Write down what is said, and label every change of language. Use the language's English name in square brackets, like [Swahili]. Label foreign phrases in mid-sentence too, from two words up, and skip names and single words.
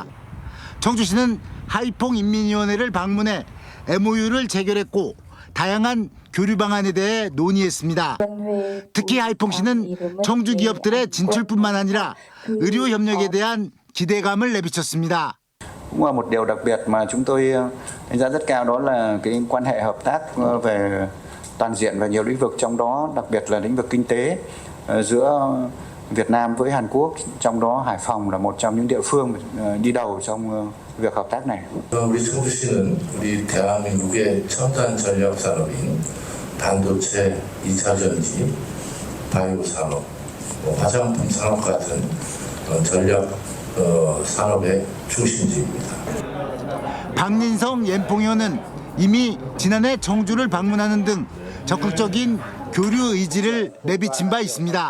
[Korean] 청주시는 하이퐁 인민위원회를 방문해 MOU를 체결했고 다양한 교류 방안에 대해 논의했습니다. 특히 하이퐁시는 청주 기업들의 진출뿐만 아니라 의료 협력에 대한 기대감을 내비쳤습니다. [Vietnamese] Cũng là một điều đặc biệt mà chúng tôi đánh giá rất cao đó là cái quan hệ hợp tác về toàn diện và nhiều lĩnh vực, trong đó đặc biệt là lĩnh vực kinh tế giữa Việt Nam với Hàn Quốc, trong đó Hải Phòng là một trong những địa phương đi đầu trong việc hợp tác này. [Korean] 우리 청주시는 우리 대한민국의 첨단 전략 산업인 반도체, 2차 전지, 바이오 산업, 화장품 산업 같은 전략 산업의 중심지입니다. 박린성 옌퐁현은 이미 지난해 청주를 방문하는 등 적극적인 교류 의지를 내비친 바 있습니다.